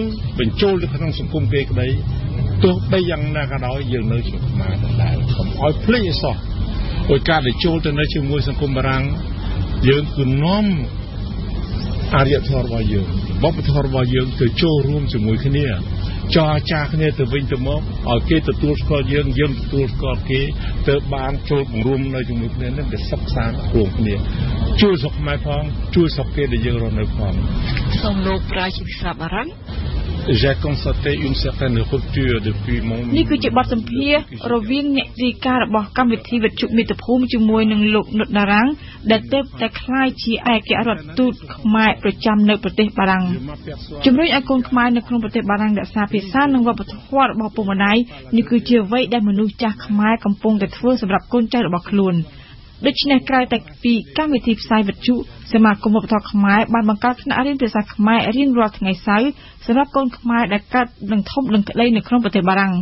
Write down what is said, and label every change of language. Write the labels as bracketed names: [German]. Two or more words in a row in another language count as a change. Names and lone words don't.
[Khmer] បញ្ចូលទៅក្នុងសង្គមគេក្តីទោះបីយ៉ាងណាក៏ដោយយើងនៅជាខ្មែរដែរកុំឲ្យភ្លេចអីសោះដោយការដែលចូលទៅនៅជាមួយសង្គមបារាំងយើងគឺនាំអរិយធម៌របស់យើងវប្បធម៌របស់យើងទៅចូលរួមជាមួយគ្នាចរចាគ្នាទៅវិញទៅមកឲ្យគេទទួលស្គាល់យើងទទួលស្គាល់គេទៅបានចូលបង្រួមនៅជាមួយគ្នានឹងវាសិក្សារួមគ្នាជួយស្រុកខ្មែរផងជួយស្រុកគេដែលយើងរស់នៅផង សូមលោកប្រាជ្ញភាសាបារាំង [French] J'ai constaté une certaine rupture depuis mon [Khmer] នេះគឺជាបទសម្ភាសន៍រវាងអ្នករាយការណ៍របស់កម្មវិធីវិទ្យុមាតុភូមិជាមួយនឹងលោកនុតតារាំងដែលទើបតែ ក្លាយជាឯកអគ្គរដ្ឋទូតខ្មែរប្រចាំនៅប្រទេសបារាំងជំរុញឲ្យកូនខ្មែរនៅក្នុងប្រទេសបារាំងរក្សាភាសានិងវប្បធម៌របស់ពុកម្ដាយនេះគឺជាអ្វីដែលមនុស្សចាស់ខ្មែរកំពុងតែធ្វើសម្រាប់កូនចៅរបស់ខ្លួនដូច្នេះក្រៅតែពីកម្មវិធីផ្សាយវិទ្យុសមាគមវប្បធម៌ខ្មែរបានបង្កើតថ្នាក់រៀនភាសាខ្មែររៀងរាល់ថ្ងៃសៅរ៍សម្រាប់កូនខ្មែរដែលកើតនឹងធំនឹងក្តីនៅក្នុងប្រទេសបារាំង